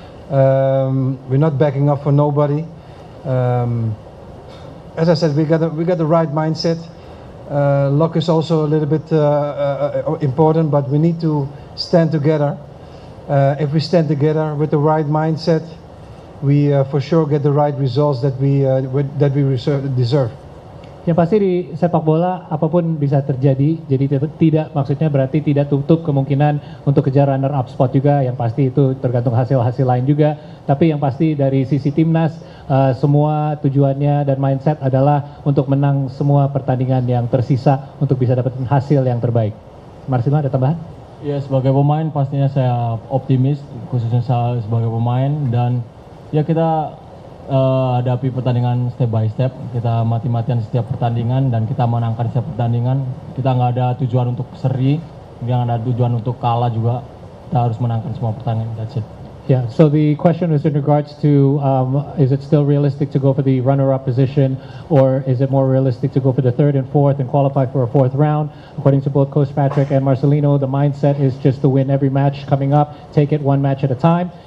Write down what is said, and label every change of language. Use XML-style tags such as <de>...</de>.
<en>We're not backing up for nobody. As I said, we got the right mindset. Luck is also a little bit important, but we need to stand together. If we stand together with the right mindset, we for sure get the right results that we deserve.</en> <id>Yang pasti di sepak bola apapun bisa terjadi, jadi tidak maksudnya berarti tidak tutup kemungkinan untuk kejar runner up spot juga. Yang pasti itu tergantung hasil lain juga. Tapi yang pasti dari sisi timnas semua tujuannya dan mindset adalah untuk menang semua pertandingan yang tersisa untuk bisa dapetin hasil yang terbaik. Marcelino, ada tambahan? Ya, sebagai pemain pastinya saya optimis, khususnya saya sebagai pemain, dan ya kita hadapi pertandingan</id> <en>step by step.</en> <id>Kita mati-matian setiap pertandingan dan kita menangkan setiap pertandingan. Kita nggak ada tujuan untuk seri, nggak ada tujuan untuk kalah juga. Kita harus menangkan semua pertandingan.</id> <en>That's it. Yeah, so the question was in regards to is it still realistic to go for the runner-up position, or is it more realistic to go for the 3rd and 4th and qualify for a 4th round? According to both Coach Patrick and Marcelino, the mindset is just to win every match coming up, take it 1 match at a time.</en>